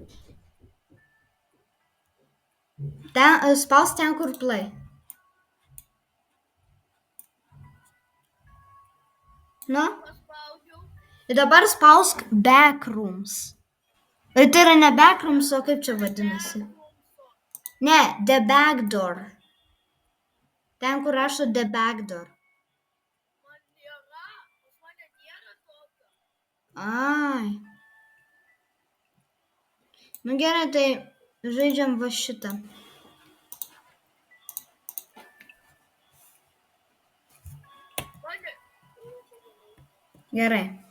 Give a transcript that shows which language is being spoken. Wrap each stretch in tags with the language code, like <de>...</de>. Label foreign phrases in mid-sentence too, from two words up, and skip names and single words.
<lt>Spausk ten, kur play. Ir dabar spausk backrooms. Tai yra ne backrooms, o kaip čia vadinasi? Ne,</lt> <en>the back door.</en> <lt>Ten, kur rašo</lt> <en>the back door.</en> <lt>Ai. Gerai, tai žaidžiam va šitą. Gerai.</lt>